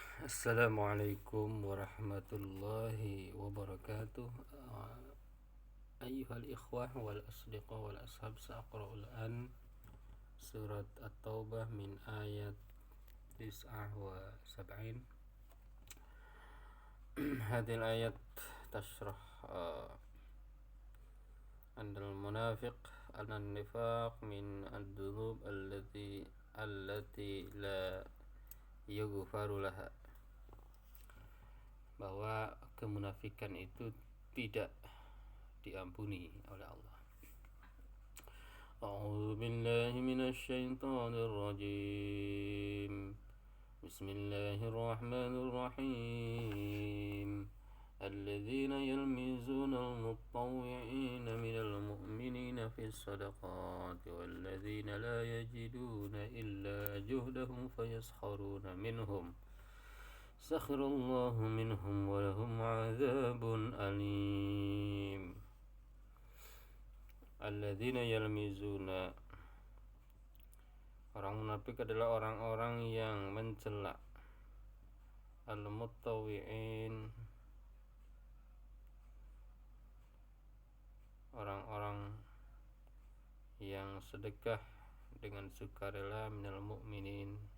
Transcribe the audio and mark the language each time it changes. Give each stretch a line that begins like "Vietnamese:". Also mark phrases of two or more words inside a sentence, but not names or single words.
Arabic: السلام عليكم ورحمة الله وبركاته. أيها الإخوة والأصدقاء والأصحاب، سأقرأ الآن سورة التوبة من آية 79. هذه الآية تشرح عند المنافق أن النفاق من الذنوب التي لا يغفر لها,
Indonesian: bahwa kemunafikan itu tidak diampuni oleh Allah.
Arabic: أعوذ بالله من الشيطان الرجيم. بسم الله الرحمن الرحيم. الذين يلمزون المطوعين من المؤمنين في الصدقات والذين لا يجدون إلا جهدهم فيسخرون منهم سخر الله منهم ولهم عذاب أليم. الذين يلمزون,
Indonesian: orang munafik adalah orang-orang yang mencela al-mutawwi'in, orang-orang yang sedekah dengan sukarela
Arabic: من المؤمنين.